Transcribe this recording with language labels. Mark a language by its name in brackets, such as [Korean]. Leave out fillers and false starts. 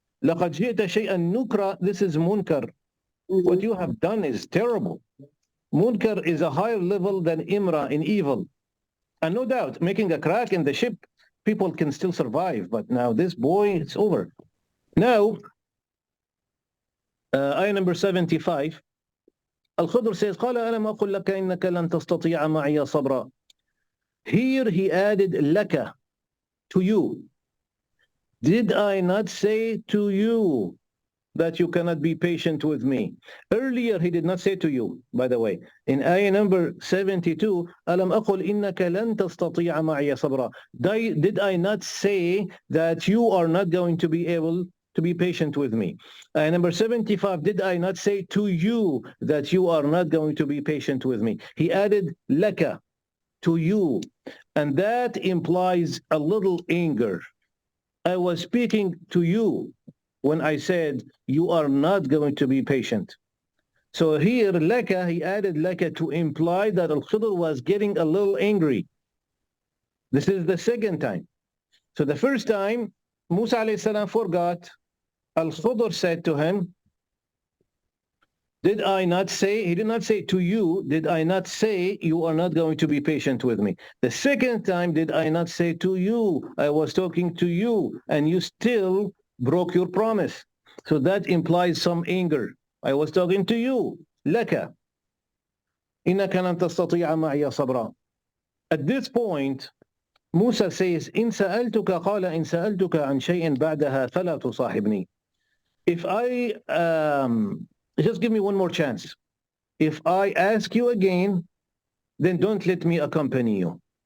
[Arabic] لَقَدْ جِئْتَ شَيْئًا نُكْرًا. [English] This is munkar. What you have done is terrible. Munkar is a higher level than imra in evil. And no doubt, making a crack in the ship, people can still survive. But now this boy, it's over. Now, ayah number 75. Al-Khidr says, [Arabic] قَالَ أَلَمْ أَقُلْ لَكَ إِنَّكَ لَن تَسْتَطِيعَ مَعِيَ صَبْرًا. [English] Here he added laka, to you. Did I not say to you that you cannot be patient with me? Earlier he did not say to you, by the way. In ayah number 72, [Arabic] أَلَمْ أَقُلْ إِنَّكَ لَن تَسْتَطِيعَ مَعِيَ صَبْرًا. [English] Did I not say that you are not going to be able to be patient with me? Ayah number 75, did I not say to you that you are not going to be patient with me? He added laka, to you. And that implies a little anger. I was speaking to you when I said you are not going to be patient. So here, laka, he added laka to imply that Al-Khidr was getting a little angry. This is the second time. So the first time, Musa alayhi salam forgot. Al-Khidr said to him, did I not say, he did not say to you, did I not say you are not going to be patient with me? The second time, did I not say to you, I was talking to you, and you still broke your promise. So that implies some anger. I was talking to you. [Arabic] لك إنك لن تستطيع معي صبرا. [English] At this point, Musa says, [Arabic] إن سألتك قال إن سألتك عن شيء بعدها فلا تصاحبني. [English] If I just give me one more chance. If I ask you again, then don't let me accompany you.